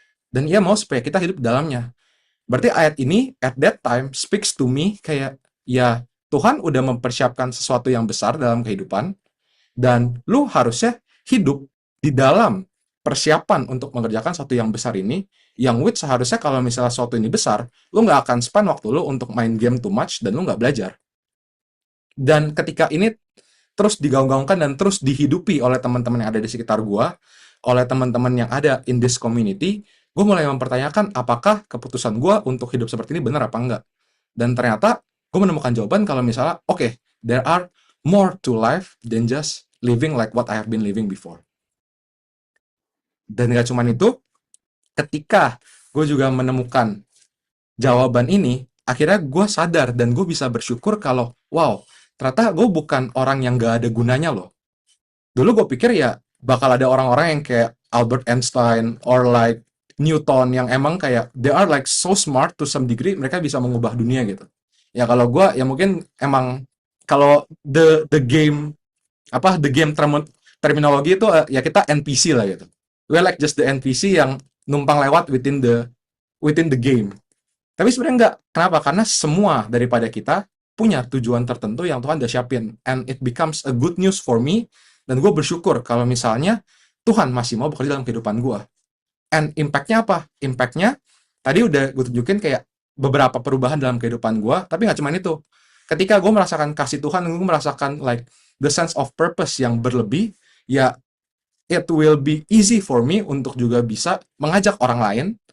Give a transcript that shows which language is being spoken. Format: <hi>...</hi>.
<id>Dan ia mau supaya kita hidup dalamnya. Berarti ayat ini, at that time, speaks to me kayak, ya Tuhan udah mempersiapkan sesuatu yang besar dalam kehidupan, dan lu harusnya hidup di dalam persiapan untuk mengerjakan sesuatu yang besar ini, yang which seharusnya kalau misalnya sesuatu ini besar, lu nggak akan spend waktu lu untuk main game too much, dan lu nggak belajar. Dan ketika ini terus digaung-gaungkan dan terus dihidupi oleh teman-teman yang ada di sekitar gua, oleh teman-teman yang ada in this community, gue mulai mempertanyakan apakah keputusan gue untuk hidup seperti ini benar apa enggak.</id> <en>Dan ternyata gue menemukan jawaban kalau misalnya, okay, there are more to life than just living like what I have been living before.</en> <id>Dan gak cuma itu, ketika gue juga menemukan jawaban ini, akhirnya gue sadar dan gue bisa bersyukur kalau, wow, ternyata gue bukan orang yang gak ada gunanya loh. Dulu gue pikir ya bakal ada orang-orang yang kayak Albert Einstein or like Newton yang emang kayak they are like so smart to some degree, mereka bisa mengubah dunia gitu. Ya kalau gue ya mungkin emang kalau the game terminologi itu ya kita NPC lah gitu.</id> <en>We're like just the NPC yang numpang lewat within the game. Tapi sebenarnya enggak. Kenapa?</en> <id>Karena semua daripada kita punya tujuan tertentu yang Tuhan udah siapin.</id> <en>And it becomes a good news for me.</en> <id>Dan gue bersyukur kalau misalnya Tuhan masih mau bekerja dalam kehidupan gue. And impact-nya apa? Impact-nya tadi udah gue tunjukin kayak beberapa perubahan dalam kehidupan gue. Tapi nggak cuma itu. Ketika gue merasakan kasih Tuhan, gue merasakan like the sense of purpose yang berlebih, ya it will be easy for me untuk juga bisa mengajak orang lain,</id>